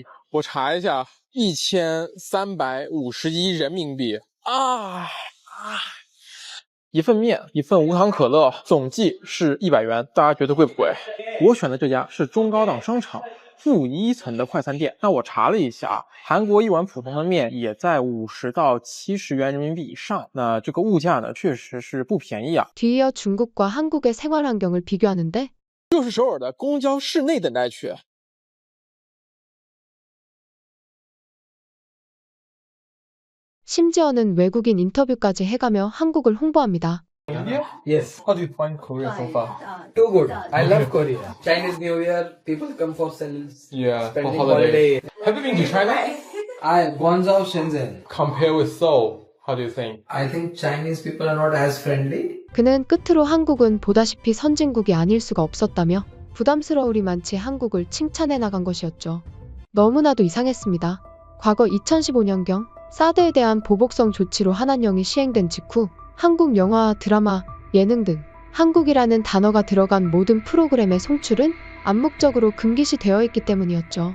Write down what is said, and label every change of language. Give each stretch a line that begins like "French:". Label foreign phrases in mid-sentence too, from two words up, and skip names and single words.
Chinese: 我查一下，1351人民币一份面，一份无糖可乐，总计是100元，大家觉得贵不贵？我选的这家是中高档商场负1层的快餐店。那我查了一下，韩国一碗普通的面也在50到70元人民币以上。那这个物价呢，确实是不便宜啊。
Korean: 뒤이어 중국과 한국의 생활 환경을 비교하는데
Chinese: 就是首尔的公交室内等待区。
Korean: 심지어는 외국인 인터뷰까지 해가며 한국을 홍보합니다.
English: India? Yes. How do you find Korea so far? Too good. I love Korea. Chinese New Year, people come for sales. Yeah, Spending for holiday. holiday. Have you been to China? I Guangzhou, Shenzhen. Compare with Seoul, how do you think? I think Chinese people are not as friendly.
Korean: 그는 끝으로 한국은 보다시피 선진국이 아닐 수가 없었다며 부담스러울이 많지 한국을 칭찬해 나간 것이었죠. 너무나도 이상했습니다. 과거 2015년경 사드에 대한 보복성 조치로 한한령이 시행된 직후 한국 영화, 드라마, 예능 등 한국이라는 단어가 들어간 모든 프로그램의 송출은 암묵적으로 금기시 되어 있기 때문이었죠.